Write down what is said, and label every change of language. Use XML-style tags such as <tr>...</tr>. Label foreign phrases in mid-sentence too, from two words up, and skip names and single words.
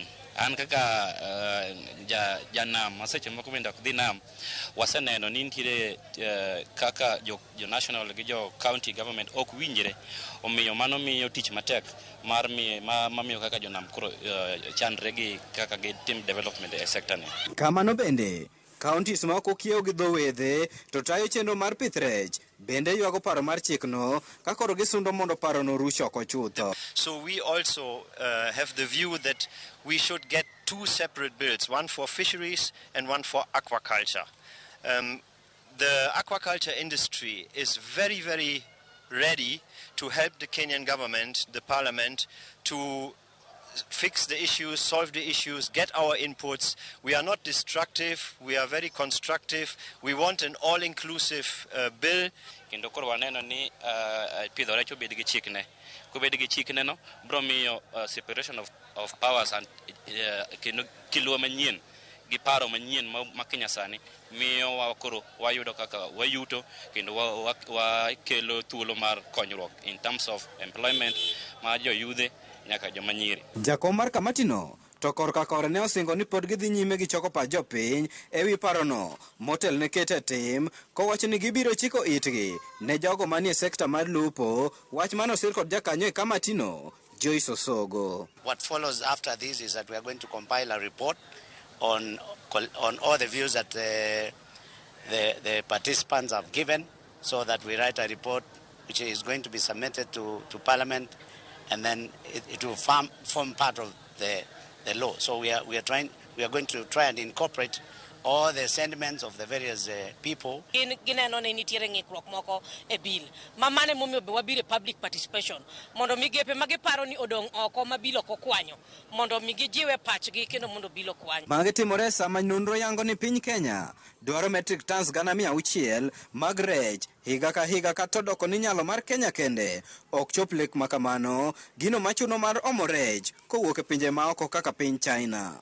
<luo>An kaka janam maseche moko bende ok dhi nam, waseneno ni nitiere kaka jo national gi jo</luo> <en>county government</en> <luo>ok winjre, omiyo mano miyo tich matek mar mamiyo kaka jonam koro chandre gi kaka gitim development e sekta ni. Kamano bende counties ma ok okiewo gi dho wedhe to tayo chenro mar pith rech bende ywago paro mar chik no ka koro gisundo mondo paro no ruch oko chutho.</luo> <en>So we also have the view that we should get two separate bills, one for fisheries and one for aquaculture. The aquaculture industry is very, very ready to help the Kenyan government, the parliament, to fix the issues, solve the issues, get our inputs. We are not destructive, we are very constructive. We want an all-inclusive bill.</en> <luo>Kendo koro waneno ni pidho rech obed gi chikne. Kubed gi chikne no, bro miyo</luo> <en>separation of powers and</en> <luo>kendo kiluwa manyien gi paro manyien ma Kenya sani miyo koro wayudo kaka wayuto kendo wakelo thuolo mar konyruok</luo> <en>in terms of employment</en> <luo>ma joyudhe nyaka joma nyiri. Jakom mar kamati no to korka kore ne osingo ni pod gidhi nyime gi choko pach jopiny ewi paro no motel ne kete tim kowacho ni gibiro chiko itgi ne jogo manie sekta mar lupo, wach manosir kod jakanyo e kamati no Joyce Osogo.</luo> <en>What follows after this is that we are going to compile a report on all the views that the participants have given, so that we write a report which is going to be submitted to Parliament, and then it will form part of the law. So we are going to try and incorporate all the sentiments of the various people.</en> <luo>Gineno ne nitiere ng'ikruok moko e bill mamane momiyo be wabire</luo> <en>public participation</en> <luo>mondo migepe magiparo ni odong' oko mabilo kokwanyo mondo migijiwe pachgi kendo mondo bilo kwanyo. Magi timore sama nonro yango ni piny Kenya dwaro</luo> <en>metric tons</en> <luo>600 mag rech higa ka higa kata doko ni nyalo mar Kenya kende ok chop lek makamano gino machuno mar omo rech kowuok e pinje maoko kaka piny China.</luo>